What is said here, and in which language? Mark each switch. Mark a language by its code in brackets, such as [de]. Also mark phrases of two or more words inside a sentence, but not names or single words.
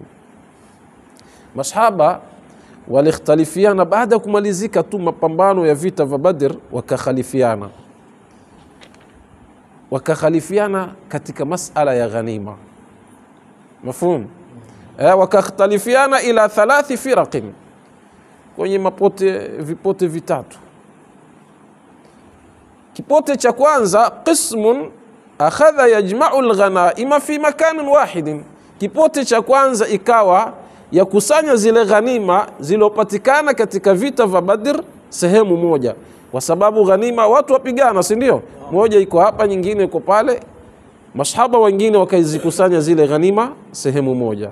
[sw] Masahaba walikhtalifiana baada kumalizika tu mapambano ya vita vya Badr, wakakhalifiana katika masala ya ghanima. Mafhum? Wakakhtalifiana [ar] إلى 3 فرق, [sw] kwenye vipote vitatu. Kipote cha kwanza, [ar] قسم أخذ يجمع الغنائم في مكان واحد. [sw] Kipote cha kwanza ikawa ya kusanya zile ghanima zilopatikana katika vita vya Badr sehemu moja, kwa sababu ghanima watu wapigana, si ndio? Moja iko hapa, nyingine iko pale. Masahaba wengine wakazikusanya zile ghanima sehemu moja.